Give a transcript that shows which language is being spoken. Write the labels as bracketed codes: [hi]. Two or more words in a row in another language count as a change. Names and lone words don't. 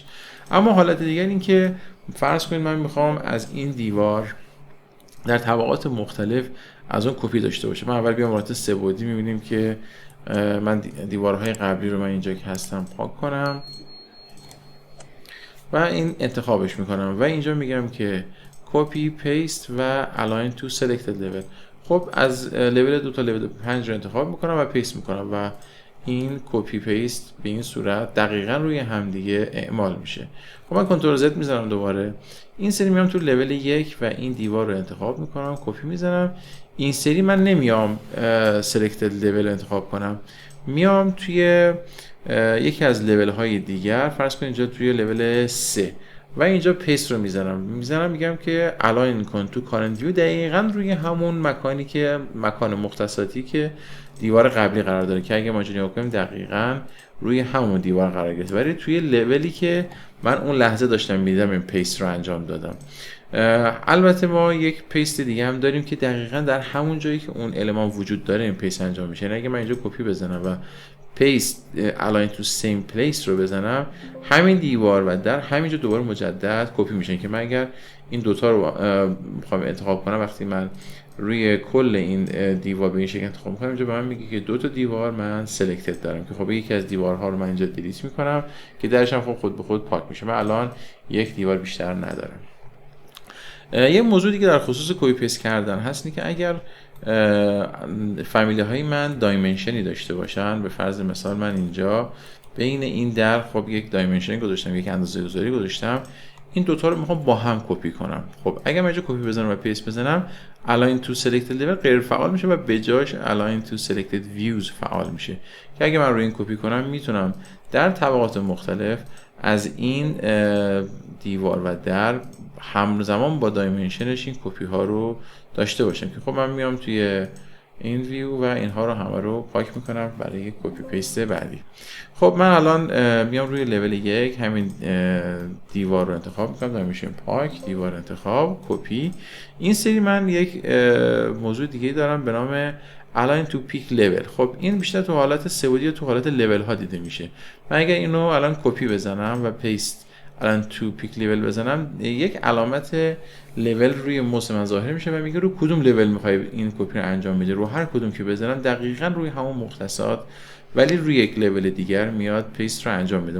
[fa] اما حالت دیگر این که فرض کنید من میخوام از این دیوار در طبقات مختلف از اون کپی داشته باشم. من اول بیام حالت سه بعدی، میبینیم که من دیوارهای قبلی رو من اینجا که هستم پاک کنم و این انتخابش میکنم و اینجا میگم که [en] copy paste [fa] و [en] align to selected level. [fa] خب از لول 2 تا لول 5 رو انتخاب میکنم و پیست میکنم و این [en] copy paste [fa] به این صورت دقیقا روی همدیگه اعمال میشه. خب من [en] control Z [fa] میزنم دوباره، این سری میام تو لول 1 و این دیوار رو انتخاب میکنم، کپی میزنم. این سری من نمیام [en] selected level [fa] انتخاب کنم، میام توی یکی از لول های دیگر، فرض کنید اینجا توی لول 3 و اینجا پیست رو میزنم میگم که الاین کن [en] to current view [fa] دقیقاً روی همون مکانی که مکان مختصاتی که دیوار قبلی قرار داره، که اگه ما اینجوری بکنیم دقیقاً روی همون دیوار قرار گرفته، ولی توی لولی که من اون لحظه داشتم میدیدم این پیست رو انجام دادم. البته ما یک پیست دیگه هم داریم که دقیقاً در همون جایی که اون المان وجود داره این پیست انجام میشه. یعنی اگه من اینجا کپی بزنم و پیست [en] align to same place [fa] رو بزنم، همین دیوار و در همینجا دوباره مجدد کپی میشن. که من اگر این دوتا رو میخوام انتخاب کنم، وقتی من روی کل این دیوار به این شکل انتخاب میکنم، اینجا به من میگه که 2 تا دیوار من سلکتد دارم که خب یکی از دیوارها رو من اینجا دیلیت میکنم که درش هم خب خود به خود پاک میشه. من الان یک دیوار بیشتر ندارم. یه موضوع دیگه در خصوص [en] copy paste [fa] کردن هست، اینه که اگر فامیلی های من دایمنشنی داشته باشن، به فرض مثال من اینجا بین این در خب یک دایمنشنی گذاشتم، یک اندازه گذاری گذاشتم، این دوتا رو میخوام با هم کپی کنم. خب اگر من اینجا کپی بزنم و پیست بزنم، [en] align to selected level [fa] غیر فعال میشه و به جاش [en] align to selected views [fa] فعال میشه، که اگه من روی این کپی کنم میتونم در طبقات مختلف از این دیوار و در همزمان با دایمنشنش این کپی ها رو داشته باشم. که خب من میام توی این ویو و اینها رو همه رو پاک میکنم برای [en] copy paste [fa] بعدی. خب من الان میام روی لول 1 همین دیوار رو انتخاب میکنم، دایمنشن پاک، دیوار انتخاب، کپی. این سری من یک موضوع دیگه دارم به نام [en] align to peak level. [fa] خب این بیشتر تو حالت سه‌بعدی یا تو حالت لول ها دیده میشه. من اگر اینو الان کپی بزنم و پیست الان تو [en] peak level [fa] بزنم، یک علامت لول روی موس من ظاهر میشه و میگه رو کدوم لول میخوای این کپی رو انجام میده. رو هر کدوم که بزنم دقیقاً روی همون مختصات ولی روی یک لول دیگر میاد پیست رو انجام میده.